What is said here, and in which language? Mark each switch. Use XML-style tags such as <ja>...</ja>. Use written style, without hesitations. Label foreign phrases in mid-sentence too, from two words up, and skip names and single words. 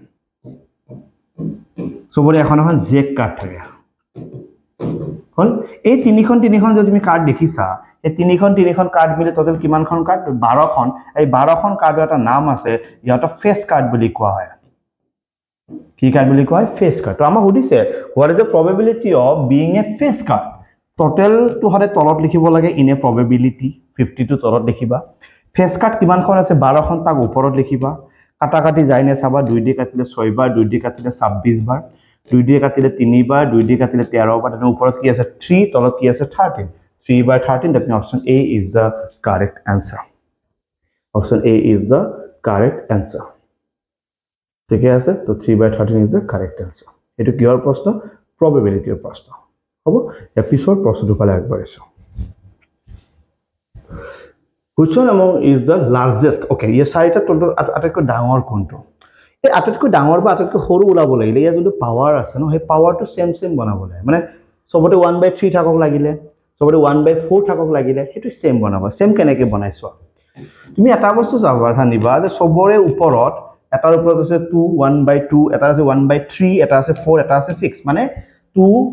<as>সবৰে এখন এখন জেক কাৰ্ড থাকে হল এই তিনিখন যদি তুমি কাৰ্ড দেখিছা এই তিনিখন কাৰ্ড মিলে টোটাল কিমানখন কাৰ্ড 12খন এই 12খন কাৰ্ডৰ এটা নাম আছে ইয়াটা ফেস কাৰ্ড বুলি কোৱা হয় কি কাৰ্ড বুলি কোৱা হয় ফেস কাৰ্ড তো আমাক সুধিছে</as> <en>what is the probability of being a face card</en> <as>টোটাল তো হৰে তলত লিখিব লাগে</as> <en>in a probability</en> <as>52 তলত লিখিবা ফেস কাৰ্ড কিমানখন আছে 12খন তাক ওপৰত লিখিবা কাটাকাটি যায়নে চাবা 2 দি কাটিলে 6 বাৰ 2 দি কাটিলে 26 বাৰ 2 দি কাটিলে 3 বাৰ 2 দি কাটিলে 13 বাৰ তাৰ ওপৰত কি আছে 3 তলত কি আছে 13</as> <en>3 by 13 that means option A is the correct answer option A is the correct answer</en> <as>ঠিক আছে তো</as> <en>3 by 13 is the correct answer</en> <as>এটো কিহৰ প্ৰশ্ন probability প্ৰশ্ন হ'ব এপিসোড প্ৰশ্নটো পালে আগবাঢ়িছো</as> <en>which one among is the largest okay</en> <as>এই চাৰিটা টোটাল আটাইতকৈ ডাঙৰ কোনটো এই আটাইতকৈ ডাঙৰ বা আটাইতকৈ সৰু ওলাব লাগিলে ইয়া যদি পাৱাৰ আছে ন সেই পাৱাৰটো সেম বনাব লাগে মানে সবতে 1/3 থাকক লাগিলে সবতে 1/4 থাকক লাগিলে হেতু সেম বনাবা সেম কেনেকে বনাইছো তুমি এটা বস্তু চাবা জানিবা যে সবৰে ওপৰত এটাৰ ওপৰত আছে 2 1/2 এটা আছে 1/3 এটা আছে 4 এটা আছে 6 মানে 2</as>